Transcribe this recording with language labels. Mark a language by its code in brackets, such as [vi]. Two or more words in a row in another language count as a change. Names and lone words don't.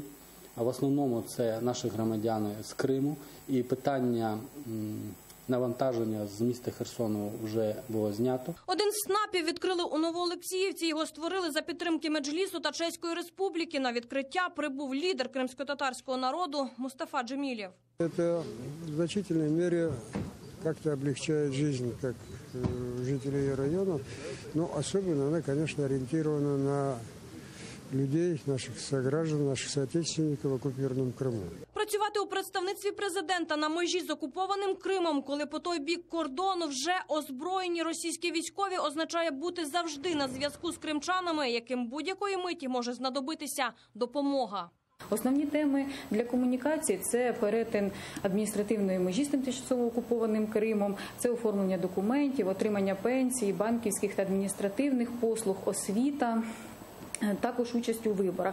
[uk] А в основному це наші громадяни з Криму. І питання навантаження з міста Херсону вже було знято. Один з СНАПів відкрили у Новоолексіївці. Його створили за підтримки Меджлісу та Чеської Республіки. На відкриття прибув лідер кримсько-татарського народу Мустафа Джемілєв. [ru] Это в значительной мере как-то облегчает жизнь как жителей района, но особенно она, конечно, ориентирована на людей, наших сограждан, наших соотечественников в оккупированном Криму. [uk] Працювати у представництві президента на межі з окупованим Кримом, коли по той бік кордону вже озброєні російські військові, означає бути завжди на зв'язку з кримчанами, яким будь-якої миті може знадобитися допомога. Основні теми для комунікації – це перетин адміністративної межі з тимчасово окупованим Кримом, це оформлення документів, отримання пенсій, банківських та адміністративних послуг, освіта, також участь у виборах.